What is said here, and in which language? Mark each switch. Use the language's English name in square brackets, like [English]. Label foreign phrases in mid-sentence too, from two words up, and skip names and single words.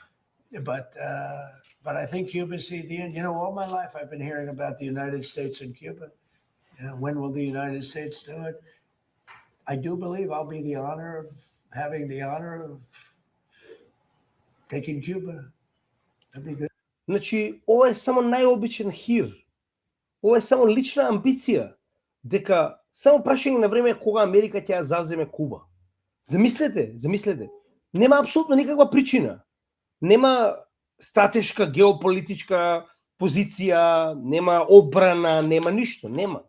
[English] But I think Cuba's the end. All my life I've been hearing about the United States and Cuba. When will the United States do it? I do believe I'll be having the honor of taking Cuba. That'd be good. [Macedonian] Значи, ова е само најобичен хир. Ова е само лична амбиција. Дека само прашање на време кога Америка ќе ја завземе Куба. Замислете. Нема апсолутно никаква причина. Нема стратешка геополитичка позиција, нема одбрана, нема ништо, нема.